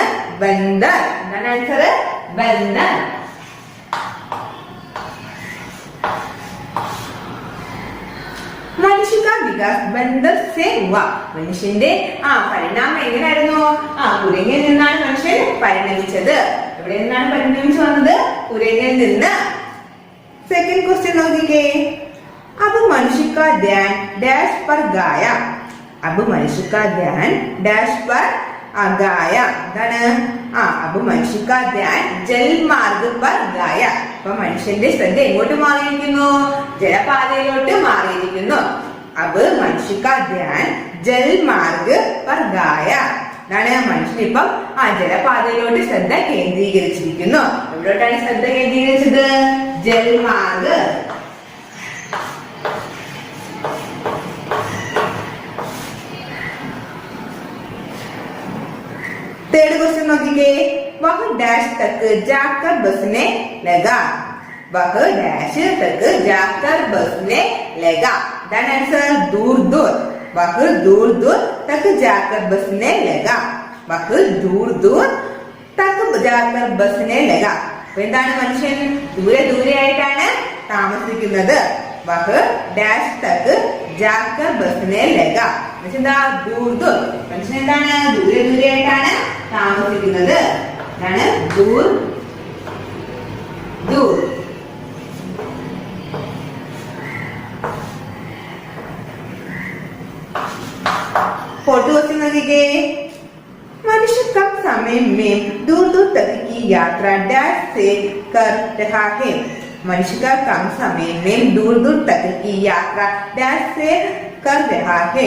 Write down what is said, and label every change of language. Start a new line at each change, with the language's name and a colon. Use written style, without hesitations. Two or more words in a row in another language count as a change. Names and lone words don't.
Hindi: ബന്ദർ.
Malayalam: എന്താണ് ആൻസർ?
Hindi: ബന്ദർ. मनुष्य का विकास बंदर से हुआ.
Malayalam: മനുഷ്യന്റെ പരിണാമം എങ്ങനെയായിരുന്നു? കുരങ്ങിൽ നിന്നാണ് മനുഷ്യൻ പരിണമിച്ചത്. എവിടെ നിന്നാണ് പരിണമിച്ചു വന്നത്? കുരങ്ങിൽ നിന്ന്.
English: second question
Hindi: നോക്കിക്കേ. अब मनुष्य का ध्यान डैश पर गाया. अब मनुष्य का ध्यान डैश पर गाया.
Malayalam: എന്താണ്?
Hindi: अब मनुष्य का ध्यान जलमार्ग पर गाया.
Malayalam: അപ്പൊ മനുഷ്യന്റെ ശ്രദ്ധ എങ്ങോട്ട് മാറിയിരിക്കുന്നു? ജലപാതയിലോട്ട് മാറിയിരിക്കുന്നു.
Hindi: अब मनुष्य का ध्यान जलमार्ग पर गाया.
Malayalam: എന്താണ്? മനുഷ്യൻ ഇപ്പം ജലപാതയിലോട്ട് ശ്രദ്ധ കേന്ദ്രീകരിച്ചിരിക്കുന്നു. എവിടോട്ടാണ് ശ്രദ്ധ കേന്ദ്രീകരിച്ചത്? ജൽമാർഗ്.
English: third question നോക്കിക്കേ.
Hindi: वह डैश तक जाकर बसने लगा. वह डैश तक जाकर बसने लगा.
English: that answer
Hindi: दूर दूर. वह दूर दूर तक जाकर बसने लगा. वह दूर दूर तक जाकर बसने लगा.
Malayalam: എന്താണ്? മനുഷ്യൻ ദൂരെ ദൂരെ ആയിട്ടാണ് താമസിക്കുന്നത്.
Hindi: वह डैश तक जाकर बसने लगा. എന്താ? दूर दूर.
Malayalam: മനുഷ്യൻ എന്താണ്? ദൂരെ ദൂരെ ആയിട്ടാണ് താമസിക്കുന്നത്. എന്താണ്?
Hindi: दूर दूर.
English: fourth question देखिए.
Hindi: मनुष्य कम समय में दूर दूर तक की यात्रा डैश से कर रहा है. मनुष्य का कम समय में दूर दूर तक की यात्रा डैश से कर रहा है.